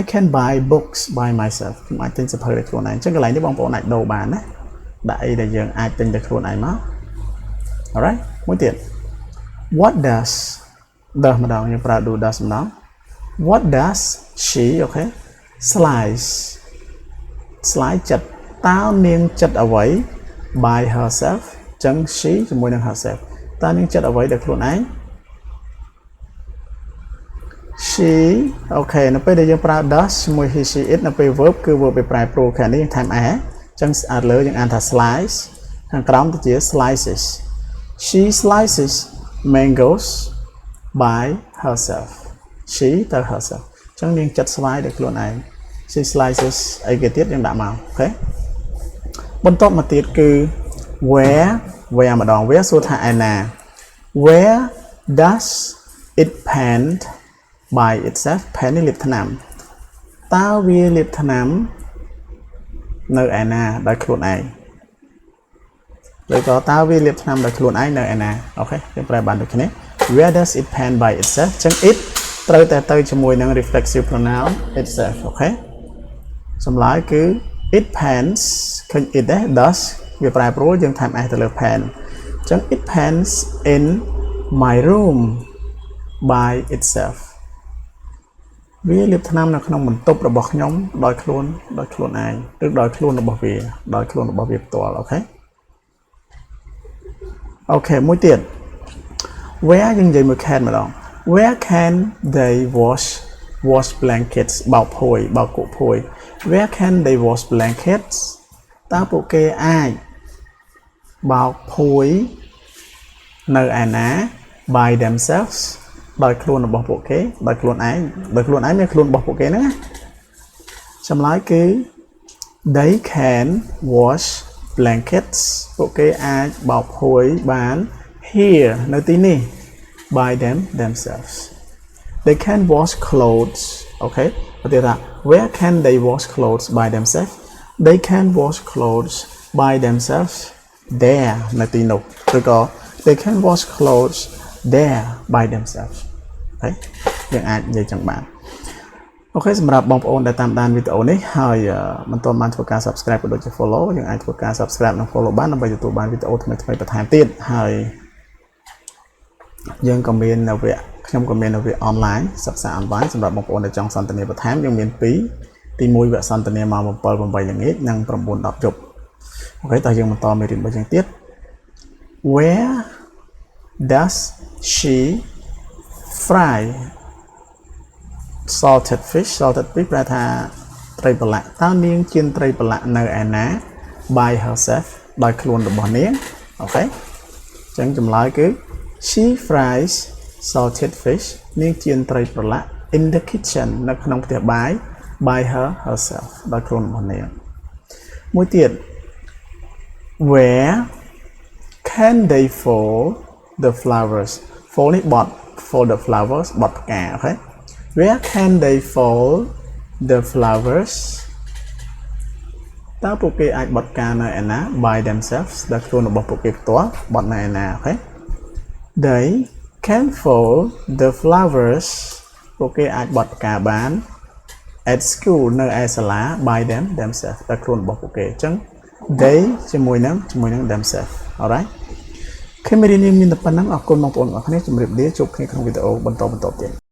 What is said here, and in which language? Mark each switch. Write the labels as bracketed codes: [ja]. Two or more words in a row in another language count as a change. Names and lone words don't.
[en] can buy books by myself [km] ខ្ញុំអាចទិញសៀវភៅដោយខ្លួនឯងអញ្ចឹងកន្លែងនេះបងប្អូនអាចដូរបានណាដាក់អីដែលយើងអាចទិញដោយខ្លួនឯងមក alright មួយទៀត [en] what does [km] ម្ដងយើងប្រើ [en] do does [km] ម្ដង [en] what does she okay slice [km] ចិត្តតើនាងចិត្តអ្វី [en] by herself [km] អញ្ចឹង she ជាមួយនឹង herself តើនាងចិត្តអ្វីដោយខ្លួនឯង she អូខេនៅពេលដែលយើងប្រើ does ជាមួយ [en] he she it [km] នៅពេល verb គឺ verb ប្រែប្រួលខាងនេះថែម a អញ្ចឹងអាលើយើងអានថា slice ខាងក្រោមទៅជា [en] slices she slices mangoes by herself she [km] ទៅ herself អញ្ចឹងនាងចិត្តស្វាយដោយខ្លួនឯង [en] she slices [km] អីគេទៀតយើងដាក់មកអូខេបន្ទាប់មកទៀតគឺ where ម្ដង where សួរថាឯណា where [en] does it paint by itself paint [km] នេះលាបថ្នាំតើវាលាបថ្នាំនៅឯណាដោយខ្លួនឯងឬក៏តើវាលាបថ្នាំដោយ ខ្លួនឯងនៅឯណាអូខេយើងប្រើបានដូចគ្នា [en] where does it paint by itself [km] អញ្ចឹង it ត្រូវតែទៅជាមួយនឹង [en] reflexive pronoun itself [km] អូខេចម្លើយគឺ [en] it paints [km] ឃើញ it ដែរ does វាប្រែប្រួលយើងថែម s ទៅលើ paint អញ្ចឹង [en] it paints in my room by itself [km] វាលាបថ្នាំនៅក្នុងបន្ទប់របស់ខ្ញុំដោយខ្លួនឯងឬដោយខ្លួនរបស់វាផ្ទាល់អូខេ អូខេមួយទៀត where យើងនិយាយមួយ can ម្ដង [en] where can they wash blankets [km] បោកភួយបោកគក់ភួយ [en] where can they wash blankets [km] តើពួកគេអាចបោកភួយនៅឯណា [en] by themselves [km] ដោយខ្លួនរបស់ពួកគេដោយខ្លួនឯងមានខ្លួន របស់ពួកគេហ្នឹងណាចម្លើយគឺ [en] they can wash blankets [km] ពួកគេអាចបោកភួយបាន here នៅទីនេះ [en] by themselves they can wash clothes [km] អូខេប្រទៀតថា [en] where can they wash clothes by themselves they can wash clothes by themselves there [km] នៅទីនោះឬក៏ [en] they can wash clothes there by themselves [km] អូខេយើងអាចនិយាយចឹងបានអូខេសម្រាប់បងប្អូនដែលតាមដានវីដេអូនេះហើយមិនទាន់បានធ្វើការ subscribe ក៏ដូចជា follow យើងអាចធ្វើការ subscribe និង follow បានដើម្បីទទួលបានវីដេអូថ្មីៗបន្ថែមទៀតហើយ យើងក៏មាននៅវគ្គខ្ញុំក៏មាននៅវគ្គ online សិក្សា online សម្រាប់បងប្អូនដែលចង់សន្ទនាបន្ថែមយើងមាន2ទី1វគ្គសន្ទនាម៉ោង 7 8 ល្ងាចនិង 9 10 យប់អូខេតោះយើងបន្តមេរៀនរបស់យើងទៀត [en] Where does she fry salted fish [km] ប្រែថាត្រីប្រឡាក់តើនាងចៀនត្រីប្រឡាក់នៅឯណា by herself ដោយខ្លួនរបស់នាងអូខេអញ្ចឹងចម្លើយគឺ [en] she fries salted fish [km] នាងចៀនត្រីប្រឡាក់ [en] in the kitchen [km] នៅក្នុងផ្ទះបាយ [en] by herself [km] ដោយខ្លួនរបស់នាងមួយទៀត [en] where can they fold the flowers fold [km] នេះបត់ [en] fold the flowers [km] បត់ផ្កាអូខេ [en] Where can they fall the flowers [km] តើពួកគេអាចបត់ការនៅឯណា [en] by themselves [km] ដែលខ្លួនរបស់ពួកគេផ្ទាល់បត់នៅឯណាអូខេ [en] They can fall the flowers [km] ពួកគេអាចបត់ផ្កាបាន [en] at school [km] នៅឯសាលា [en] by themselves [km] ដែលខ្លួនរបស់ពួកគេអញ្ចឹង they ជាមួយនឹង [en] themselves alright [km] មេរៀននេះមានតែប៉ុណ្ណឹងអរគុណបងប្អូនអរគ្នាជម្រាបលាជួបគ្នាក្នុងវីដេអូបន្តទៀត